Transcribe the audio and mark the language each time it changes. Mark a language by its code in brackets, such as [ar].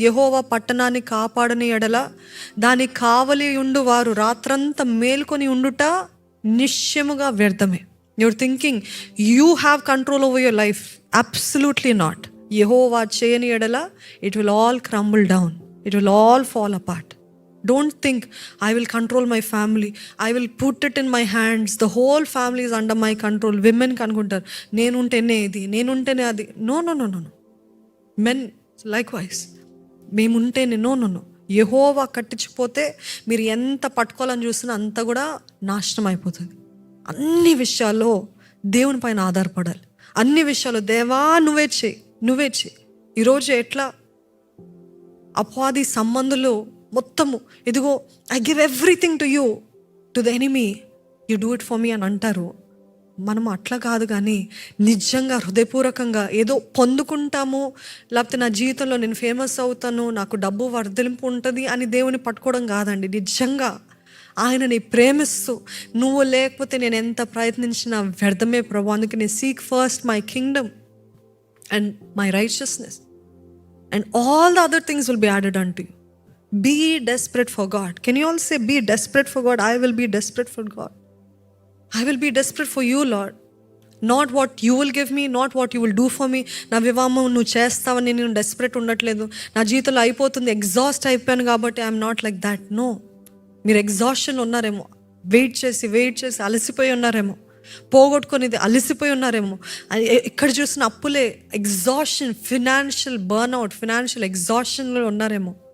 [te] యెహోవా పట్టణాన్ని కాపాడని ఎడల దాని కావలి ఉండు వారు రాత్రంతా మేల్కొని ఉండుట నిశ్చయముగా వ్యర్థమే. [en] Your thinking you have control over your life. Absolutely not. [te] యెహోవా చేయని ఎడల [en] It will all crumble down, it will all fall apart. Don't think I will control my family, I will put it in my hands, the whole family is under my control. [te] Women కనుకుంటారు, నేనుంటేనే ఇది, నేనుంటేనే అది. No. [en] men likewise, [te] మేముంటేనే. No. యెహోవా కట్టించిపోతే మీరు ఎంత పట్టుకోవాలని చూసినా అంతా కూడా నాశనం అయిపోతుంది. అన్ని విషయాల్లో దేవుని పైన ఆధారపడాలి. అన్ని విషయాలు దేవా నువ్వే చేయి. ఈరోజు ఎట్లా అపవాది సంబంధులు మొత్తము, ఇదిగో [en] I give everything to you, to the enemy, you do it for me [te] అని అంటారు. మనం అట్లా కాదు, కానీ నిజంగా హృదయపూర్వకంగా ఏదో పొందుకుంటాము, లేకపోతే నా జీవితంలో నేను ఫేమస్ అవుతాను, నాకు డబ్బు వర్ధలింపు ఉంటుంది అని దేవుని పట్టుకోవడం కాదండి. నిజంగా ఆయనని ప్రేమిస్తూ, నువ్వు లేకపోతే నేను ఎంత ప్రయత్నించినా వ్యర్థమే ప్రభు, అందుకే నేను [en] Seek first my kingdom and my righteousness and all the other things will be added unto you. Be desperate for God. Can you all say, be desperate for God? I will be desperate for God. I will be desperate for you, Lord. Not what you will give me, not what you will do for me. [te] నా వివాహం నువ్వు చేస్తావని నేను desperate ఉండట్లేదు. నా జీవితంలో అయిపోతుంది, exhaust అయిపోయాను కాబట్టి [en] I'm not like that. [te] No. మీరు ఎగ్జాస్షన్లో ఉన్నారేమో, వెయిట్ చేసి అలసిపోయి ఉన్నారేమో, పోగొట్టుకునేది అలసిపోయి ఉన్నారేమో. ఇక్కడ చూసిన అప్పులే, ఎగ్జాస్షన్, ఫినాన్షియల్ బర్న్అవుట్, ఫినాన్షియల్ ఎగ్జాస్షన్లో ఉన్నారేమో.